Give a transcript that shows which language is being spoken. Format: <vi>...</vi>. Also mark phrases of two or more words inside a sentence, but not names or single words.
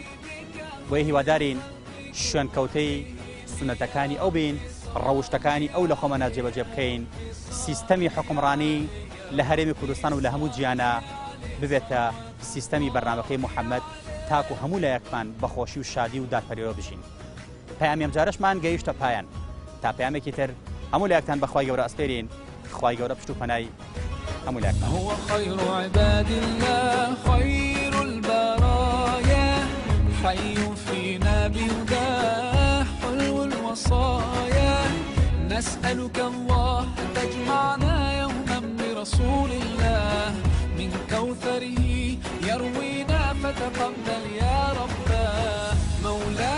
<ckb>بۆیە هیوادارین شوێن کەوتەی سونەتەکانی ئەو بین، ڕەوشتەکانی ئەو لە خۆمانە جێبەجێ بکەین، سیستەمی حکومڕانی لە هەرێمی کوردستان و لە هەموو جیانە ببێتە سیستەمی بەرنامەکەی محەممەد تاکو هەموو لە یەکمان بەخۆشی و شادی و دادپەروەرە بژین. پەیامی ئەم جارەشمان گەیشتە پایان. تا پەیامێکی تر هەموو لە یەکتان بەخوای گەورە ئەسپێرین. خوای گەورە پشت و پەنای هەموو لە یەکمان.</ckb> <ar>هو خير عباد الله خير البرايا حي فينا بهداه حلو الوصايا نسألك الله أن تجمعنا يوما برسول الله من كوثره يروينا فتقبل يا رباه.</ar>